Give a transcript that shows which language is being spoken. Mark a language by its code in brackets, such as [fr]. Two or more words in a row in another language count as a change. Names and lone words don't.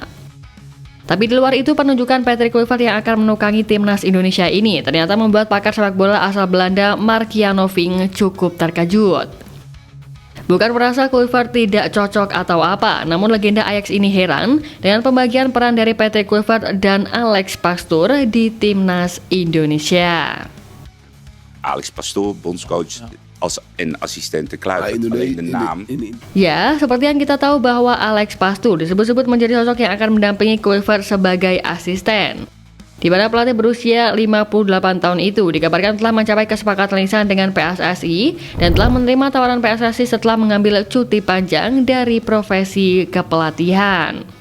[id] Tapi di luar itu, penunjukan Patrick Kluivert yang akan menukangi timnas Indonesia ini ternyata membuat pakar sepak bola asal Belanda Mark Janoving cukup terkejut. Bukan merasa Kluivert tidak cocok atau apa, namun legenda Ajax ini heran dengan pembagian peran dari Patrick Kluivert dan Alex Pastoor di timnas Indonesia. [nl] Alex Pastoor, bondscoach en assistent de Kluivert. Alleen de naam. [id] Ya, seperti yang kita tahu bahwa Alex Pastoor disebut-sebut menjadi sosok yang akan mendampingi Kluivert sebagai asisten. Di mana pelatih berusia 58 tahun itu dikabarkan telah mencapai kesepakatan lisan dengan PSSI dan telah menerima tawaran PSSI setelah mengambil cuti panjang dari profesi kepelatihan.